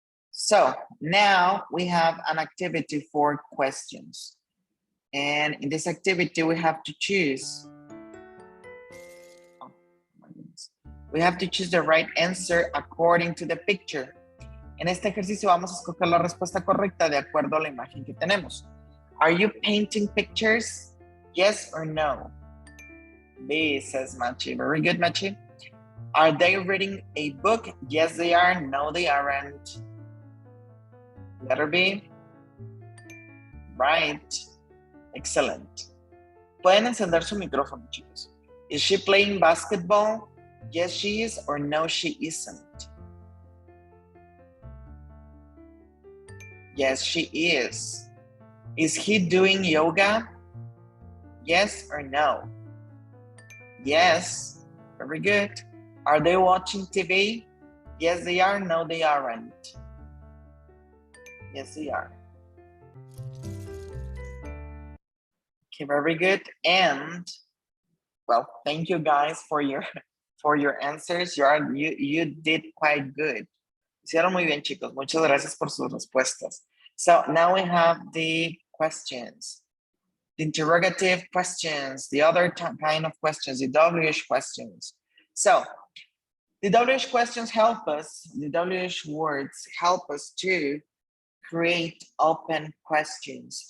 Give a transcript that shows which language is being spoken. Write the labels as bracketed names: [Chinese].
[English] So now we have an activity for questions. And in this activity, we have to choose. Oh, my goodness. We have to choose the right answer according to the picture. [Spanish] En este ejercicio vamos a escoger la respuesta correcta de acuerdo a la imagen que tenemos. [English] Are you painting pictures? Yes or no? B, says Machi. Very good, Machi. Are they reading a book? Yes, they are. No, they aren't. Letter B. Right. Excellent. [Spanish] Pueden encender su micrófono, chicos. [English] Is she playing basketball? Yes, she is, or no, she isn't. Yes, she is. Is he doing yoga? Yes or no? Yes. Very good. Are they watching TV? Yes, they are. No, they aren't. Yes, they are. Okay, very good. And well, thank you guys for your answers. You did quite good. [Spanish] Hicieron muy bien, chicos. Muchas gracias por sus respuestas. [English] So now we have the questions. The interrogative questions, the other kind of questions, the WH questions. So the WH questions help us, the WH words help us to create open questions.